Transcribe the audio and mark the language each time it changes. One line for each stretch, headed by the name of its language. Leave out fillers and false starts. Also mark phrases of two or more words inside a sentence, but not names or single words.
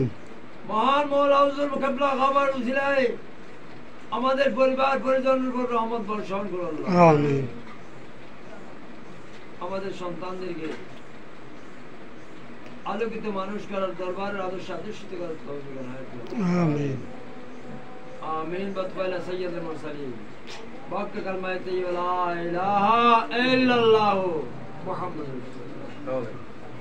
Bangla: মহান মওলা হুজুর কেবলা খাবার উসিলায় আমাদের পরিবার পরিজনের উপর রহমত বর্ষণ করুন আল্লাহ। আমিন। আমাদের সন্তানদেরকে আলোকিত মানুষ করার, দরবারের আদর্শে আদর্শিত করার তৌফিক এনায়েত করুন। আমিন।
Urdu: آمین بطفیل سید المرسلین وقت کلمہ طیب
Arabic: لا الہ الا اللہ محمد رسول اللہ.